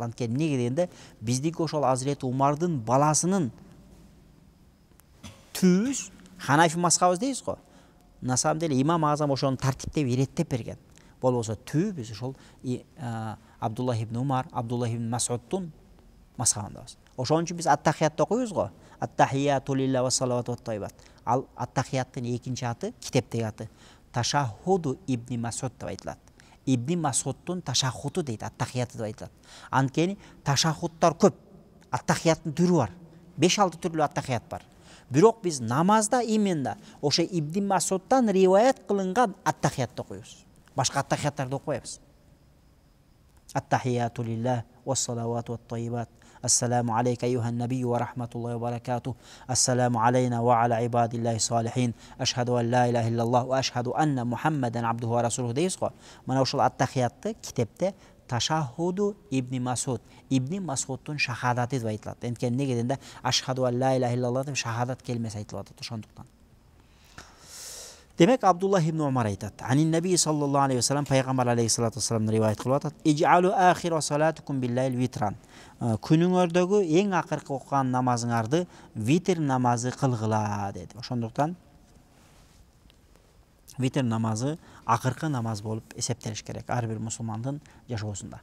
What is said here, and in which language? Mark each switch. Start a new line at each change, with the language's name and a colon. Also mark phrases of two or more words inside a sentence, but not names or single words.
Kyrgyz: Анткени эмнеге дегенде, биздики ошол Азирети Умардын баласынын түбүбүз Ханафи мазхабыбыз дейбиз го.
Russian: На самом деле
Kyrgyz: имам Азам ошону тартиптеп иреттеп берген. Болбосо түбүбүз ошол Абдуллах ибн Умар, Абдуллах ибн Масуддун мазхабындабыз. Ошон үчүн биз ат-тахиятты окуйбуз го.
Arabic: التحيات لله والصلوات والطيبات.
Kyrgyz: Ал ат-тахияттын экинчи аты, китептеги аты Ташаххуду ибн Масуд деп айтылат. Ибн Масуддун ташаххуду дейт, ат-тахияты деп айтылат. Анткени ташаххудтар көп. Ат-тахияттын түрү бар. 5-6 түрлүү ат-тахият бар. Бирок биз намазда именно ошо Ибн Масуддан риваят кылынган ат-тахиятты окуйбуз. Башка ат-тахияттарды окубайбыз.
Arabic: التحيات لله والصلوات والطيبات. السلام عليك أيها النبي ورحمة الله وبركاته. السلام علينا وعلى عباد الله الصالحين. أشهد أن لا إله إلا الله وأشهد أن محمدا عبده ورسوله
Kyrgyz: дейбиз го. Мына ошол ат-тахиятты китепте Ташаххуду ибн Масуд, Ибн Масуддун шахадаты деп айтылат. Анткени неге дегенде
Arabic: أشهد أن لا إله إلا الله
Kyrgyz: деп шахадат келмеси айтылып атат ошондуктан. Демек Абдуллах ибн Умар айтат.
Arabic: عن النبي صلى الله عليه وسلم пайгамбар عليه الصلاة والسلام
Kyrgyz: риваят кылып атат.
Arabic: اجعلوا آخر صلاتكم بالليل وترا.
Kyrgyz: Күнүңөрдөгү эң акыркы окуган намазыңарды витр намазы кылгыла деди. Ошондуктан витр намазы акыркы намаз болуп эсептелиш керек ар бир мусулмандын жашоосунда.